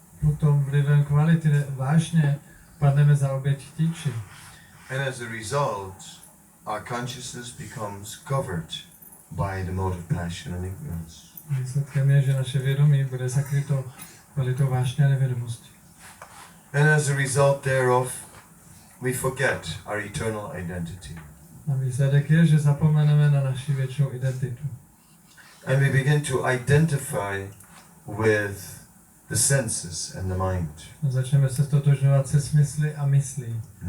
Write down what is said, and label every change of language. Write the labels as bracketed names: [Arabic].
[Czech] Potom vlivem kvality vážně padneme za oběť chtíči. [English] And as a result, our consciousness becomes covered by the mode of passion and ignorance. [Czech] Výsledkem je, že naše vědomí bude zakryto kvalitou vášně a nevědomosti. [English] And as a result thereof, we forget our eternal identity. [Czech] A výsledek je, že zapomeneme na naši věčnou identitu. [English] And we begin to identify with the senses and the mind. [Czech] A začneme se stotožňovat se smysly a myslí.